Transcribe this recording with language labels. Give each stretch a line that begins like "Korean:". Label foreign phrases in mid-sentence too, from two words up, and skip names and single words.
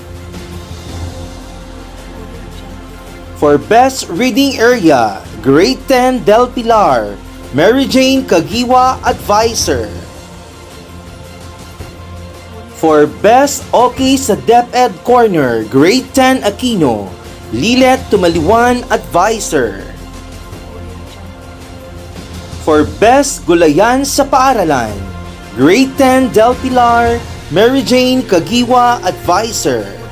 English: For Best Reading Area, Grade 10 Del Pilar, Maryjane Caguioa, Advisor. For Best Okay sa DepEd Corner, Grade 10 Aquino, Lilet Tumaliwan, Advisor. For Best Gulayan sa Paaralan, Grade 10 Del Pilar, Maryjane Caguioa, Advisor.